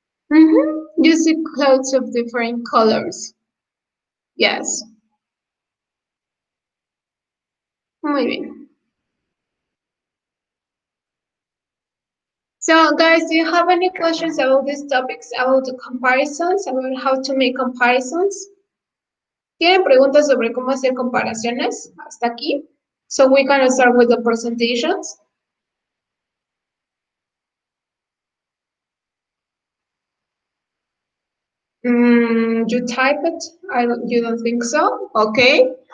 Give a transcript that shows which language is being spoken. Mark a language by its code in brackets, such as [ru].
[en] You see clothes of different colors. Yes. [es] Muy bien. [en] So guys, do you have any questions about these topics, about the comparisons, about how to make comparisons? [es] ¿Tienen preguntas sobre cómo hacer comparaciones hasta aquí? [en] So we can start with the presentations. You type it? You don't think so? Okay.